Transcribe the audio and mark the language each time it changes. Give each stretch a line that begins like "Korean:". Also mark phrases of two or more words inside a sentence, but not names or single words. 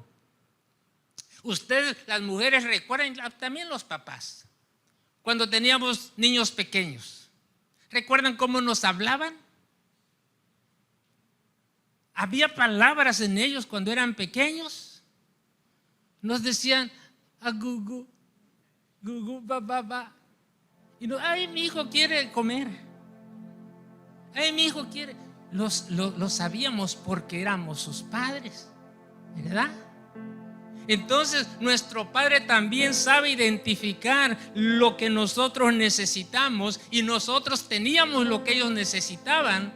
Spanish: Ustedes, las mujeres, recuerdan, también los papás, cuando teníamos niños pequeños, ¿recuerdan cómo nos hablaban? Había palabras en ellos cuando eran pequeños. Nos decían agugu, gugu, ba, ba, ba. Y no, ay, mi hijo quiere comer. Ay, mi hijo quiere. Lo sabíamos porque éramos sus padres, ¿verdad? Entonces nuestro Padre también sabe identificar lo que nosotros necesitamos, y nosotros teníamos lo que ellos necesitaban.